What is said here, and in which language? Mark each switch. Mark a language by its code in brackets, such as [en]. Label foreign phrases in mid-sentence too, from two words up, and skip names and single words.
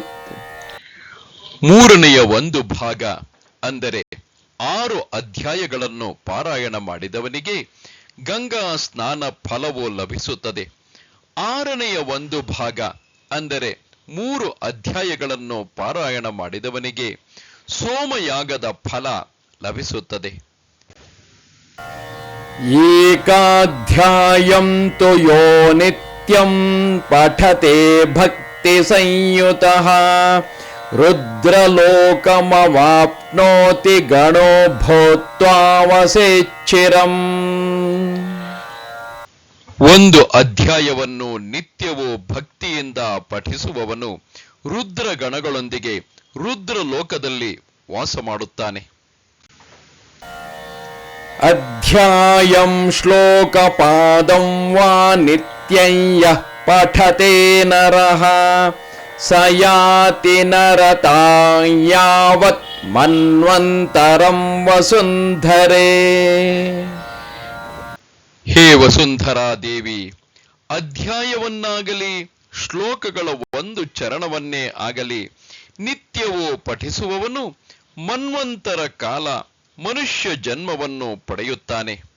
[kn] ಮೂರನೆಯ ಒಂದು ಭಾಗ ಅಂದರೆ 6 ಅಧ್ಯಾಯಗಳನ್ನು ಪಾರಾಯಣ ಮಾಡಿದವನಿಗೆ ಗಂಗಾ ಸ್ನಾನ ಫಲವು ಲಭಿಸುತ್ತದೆ. 6ನೆಯ ಒಂದು ಭಾಗ ಅಂದರೆ 3 ಅಧ್ಯಾಯಗಳನ್ನು ಪಾರಾಯಣ ಮಾಡಿದವನಿಗೆ ಸೋಮಯಾಗದ ಫಲ ಲಭಿಸುತ್ತದೆ. [sa] ಏಕಾಧ್ಯಾಯಂ ತು ಯೋ ನಿತ್ಯಂ ಪಠತೆ ಭಕ್ತಿ ಸಂಯುತಃ ರುದ್ರಲೋಕಮವಾಪ್ನೋತಿ ಗಣೋ ಭೂತ್ವಾವಸೇಚ್ಛಿರಂ. [kn] ಒಂದು ಅಧ್ಯಾಯವನ್ನು ನಿತ್ಯವೂ ಭಕ್ತಿಯಿಂದ ಪಠಿಸುವವನು ರುದ್ರ ಗಣಗಳೊಂದಿಗೆ ರುದ್ರ ಲೋಕದಲ್ಲಿ ವಾಸ ಮಾಡುತ್ತಾನೆ. [sa] ಅಧ್ಯಾಯಂ ಶ್ಲೋಕಪಾದಂ ವಾ ನಿತ್ಯಂ ಯಃ ಪಠತೆ ನರಃ ಸ ಯಾತಿ ನರತಾಂ ಯಾವತ್ ಮನ್ವಂತರಂ ವಸುಂಧರೆ. [kn] ಹೇ ವಸುಂಧರಾ ದೇವಿ, ಅಧ್ಯಾಯವನ್ನಾಗಲಿ ಶ್ಲೋಕಗಳ ಒಂದು ಚರಣವನ್ನೇ ಆಗಲಿ ನಿತ್ಯವೂ ಪಠಿಸುವವನು ಮನ್ವಂತರ ಕಾಲ ಮನುಷ್ಯ ಜನ್ಮವನ್ನು ಪಡೆಯುತ್ತಾನೆ.